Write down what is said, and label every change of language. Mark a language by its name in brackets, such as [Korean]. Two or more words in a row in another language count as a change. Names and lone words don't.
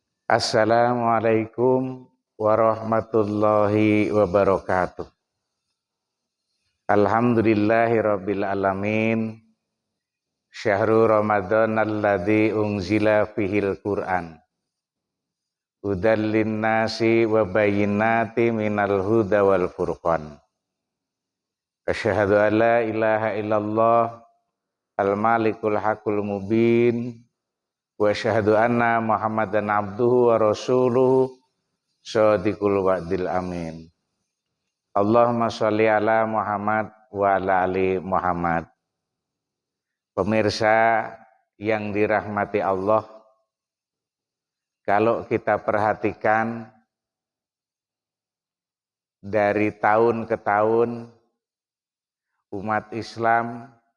[Arabic] السلام عليكم ورحمة الله وبركاته. الحمد لله رب العالمين. شهر رمضان الذي أنزل فيه القرآن. هدى للناس وبينات من الهدى والفرقان. أشهد أن لا إله إلا الله الملك الحق المبين. وأشهد أن محمدا عبده ورسوله صادق الوعد الأمين. اللهم صل على محمد وعلى آل محمد. [Indonesian] Pemirsa [Arabic] yang dirahmati Allah, [Indonesian] kalau kita perhatikan dari tahun ke tahun umat Islam